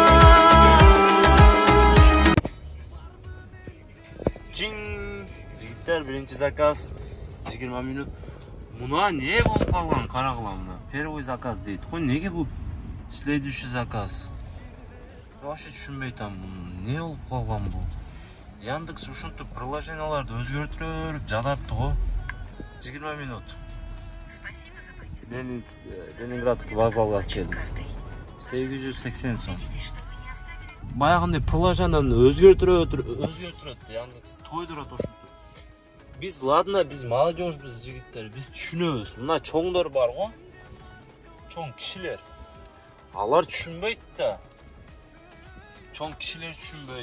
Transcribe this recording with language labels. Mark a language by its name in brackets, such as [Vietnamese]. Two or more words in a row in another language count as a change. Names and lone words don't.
[Kyrgyz] Жигиттер, биринчи заказ 20 минут. Муна не болуп калган карагыламына? [Russian] Первый заказ дейт. [Kyrgyz] Кой неге бу [Russian] следующий заказ? [Kyrgyz] Вообще түшүнбөй атам. Не болуп калган бу? Яндекс ушинтип приложенияларды өзгөртүп жататты го. 20 минут. [Russian] Спасибо за поездку. [Kyrgyz] Ленинградский вокзалга келдим. 880 сом. [Russian] Видите, что вы не оставили? [Kyrgyz] Баягындай приложенияларды өзгөртүрөт Яндекс тойдурат ошентип. Biz ладно, biz молодежьбиз жигиттер, biz түшүнөбүз. Мына чоңдор бар го. Чоң кишилер. Алар түшүнбөйт да. Чоң кишилер түшүнбөйт.